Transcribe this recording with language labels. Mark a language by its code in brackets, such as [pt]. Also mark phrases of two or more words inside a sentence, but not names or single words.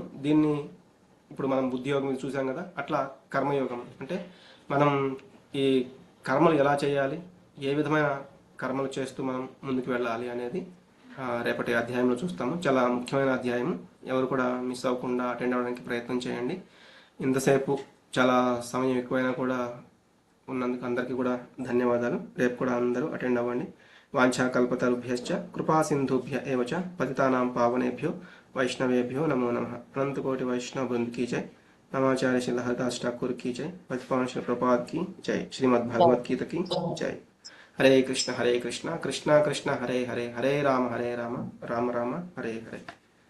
[te] దీన్ని ఇప్పుడు మనం బుద్ధియోగం చూసాం కదా, అట్లా కర్మయోగం అంటే మనం ఈ కర్మలు ఎలా చేయాలి, ఏ విధమైన కర్మలు చేస్తూ మనం ముందుకు వెళ్ళాలి అనేది రేపటి అధ్యాయంలో చూస్తాము. చాలా ముఖ్యమైన అధ్యాయం. ఎవరు కూడా మిస్ అవ్వకుండా అటెండ్ అవ్వడానికి ప్రయత్నం చేయండి. ఇంతసేపు చాలా సమయం ఎక్కువైనా కూడా ఉన్నందుకు అందరికీ కూడా ధన్యవాదాలు. రేపు కూడా అందరూ అటెండ్ అవ్వండి. [sa] వాంఛాకల్పతరుభ్యశ్చ కృపా సింధుభ్య ఏవచ పతితానాం పావనేభ్యో వైష్ణవేభ్యో నమో నమః. [hi] अनंतकोटि वैष्णव बृंद की जय. नमाचार्य श्री लहरदास ठाकुर की जय. प्रतिपावन श्री प्रपाद की जय. श्रीमद् भागवत गीता की जय. [sa] हरे कृष्ण कृष्ण कृष्ण हरे हरे, हरे राम राम राम हरे हरे.